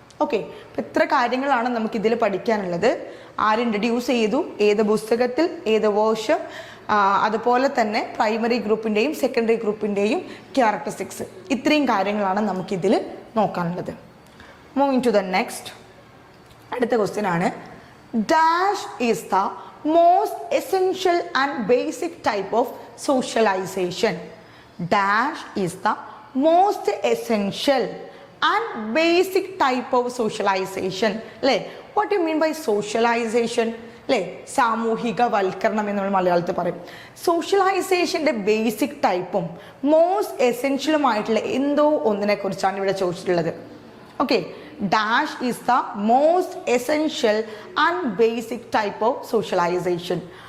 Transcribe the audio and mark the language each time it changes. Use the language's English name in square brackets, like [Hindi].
[Malayalam] Okay, അപ്പം ഇത്ര കാര്യങ്ങളാണ് നമുക്ക് ഇതിൽ പഠിക്കാനുള്ളത്. ആര് ഇൻട്രൊഡ്യൂസ് ചെയ്തു, ഏത് പുസ്തകത്തിൽ, ഏത് വേർഷം, അതുപോലെ തന്നെ പ്രൈമറി ഗ്രൂപ്പിൻ്റെയും സെക്കൻഡറി ഗ്രൂപ്പിൻ്റെയും ക്യാരക്ടറിസ്റ്റിക്സ്, ഇത്രയും കാര്യങ്ങളാണ് നമുക്കിതിൽ നോക്കാനുള്ളത്. [English] Moving to the next. [Malayalam] അടുത്ത ക്വസ്റ്റ്യൻ ആണ്, [English] Dash is the most essential and basic type of socialization. Dash is the most essential and basic type of socialization. അല്ലേ, what do you mean by socialization? [Malayalam] അല്ലേ, സാമൂഹികവൽക്കരണം എന്ന് നമ്മൾ മലയാളത്തിൽ പറയും. സോഷ്യലൈസേഷൻ്റെ basic ടൈപ്പും most എസെൻഷ്യലുമായിട്ടുള്ള എന്തോ ഒന്നിനെ കുറിച്ചാണ് ഇവിടെ ചോദിച്ചിട്ടുള്ളത്. [English] Okay, dash is the most essential and basic type of socialization.